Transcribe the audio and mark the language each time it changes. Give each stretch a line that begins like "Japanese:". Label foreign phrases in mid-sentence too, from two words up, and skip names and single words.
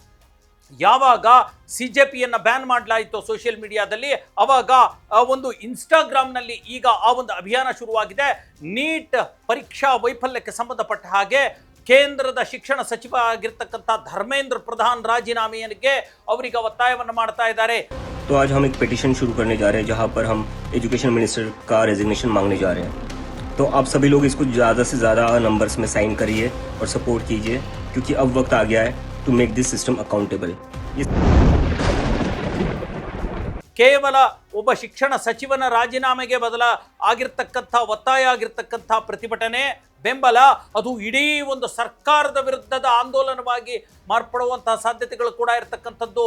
Kannada: ಯಾವಾಗ CJPಯನ್ನು ಬ್ಯಾನ್ ಮಾಡಲಾಯಿತು ಸೋಷಿಯಲ್ ಮೀಡಿಯಾದಲ್ಲಿ, ಅವಾಗ ಒಂದು ಇನ್ಸ್ಟಾಗ್ರಾಮ್ನಲ್ಲಿ ಈಗ ಆ ಒಂದು ಅಭಿಯಾನ ಶುರುವಾಗಿದೆ. ನೀಟ್ ಪರೀಕ್ಷಾ ವೈಫಲ್ಯಕ್ಕೆ ಸಂಬಂಧಪಟ್ಟ ಹಾಗೆ ಕೇಂದ್ರದ ಶಿಕ್ಷಣ ಸಚಿವ ಆಗಿರ್ತಕ್ಕಂಥ ಧರ್ಮೇಂದ್ರ ಪ್ರಧಾನ್ ರಾಜೀನಾಮೆಗೆ ಅವರಿಗೆ ಒತ್ತಾಯವನ್ನು ಮಾಡ್ತಾ ಇದ್ದಾರೆ.
Hindi: तो आज हम एक पिटीशन शुरू करने जा रहे हैं जहां पर हम
English: education minister
Hindi: का रेजिग्नेशन मांगने जा रहे हैं. तो आप सभी लोग इसको ज़्यादा से ज़्यादा नंबर्स में साइन करिए और सपोर्ट कीजिए क्योंकि अब वक्त आ गया है
English: to make this system accountable.
Kannada: ಕೇವಲ ಒಬ್ಬ ಶಿಕ್ಷಣ ಸಚಿವನ ರಾಜೀನಾಮೆಗೆ ಬದಲ ಆಗಿರ್ತಕ್ಕಂಥ ಒತ್ತಾಯ ಆಗಿರ್ತಕ್ಕಂಥ ಪ್ರತಿಭಟನೆ ಬೆಂಬಲ ಅದು ಇಡೀ ಒಂದು ಸರ್ಕಾರದ ವಿರುದ್ಧದ ಆಂದೋಲನವಾಗಿ ಮಾರ್ಪಡುವಂತಹ ಸಾಧ್ಯತೆಗಳು ಕೂಡ ಇರತಕ್ಕಂಥದ್ದು.